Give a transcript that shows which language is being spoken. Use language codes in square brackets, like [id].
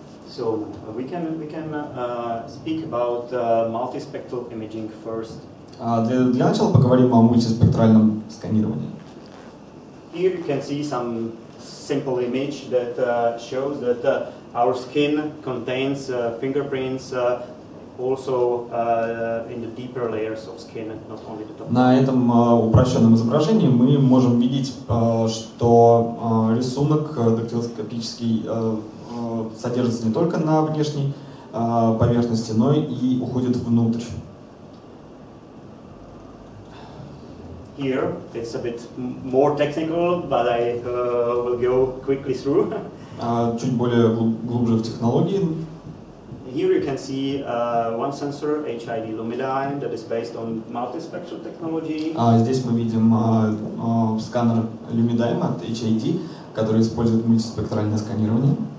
[en] So we can speak about multispectral imaging first. [ru] Для начала поговорим о мультиспектральном сканировании. [en] Here you can see some simple image that shows that our skin contains fingerprints also in the deeper layers of skin, not only the top. [ru] На этом упрощенном изображении мы можем видеть, что рисунок дактилоскопический содержится не только на внешней поверхности, но и уходит внутрь. [en] Here it's a bit more technical, but I will go quickly through. [ru] Чуть более глубже в технологии. [en] Here you can see one sensor, HID Lumidyne, that is based on multispectral technology. [ru] Здесь мы видим сканер Lumidyne от HID, который использует мультиспектральное сканирование.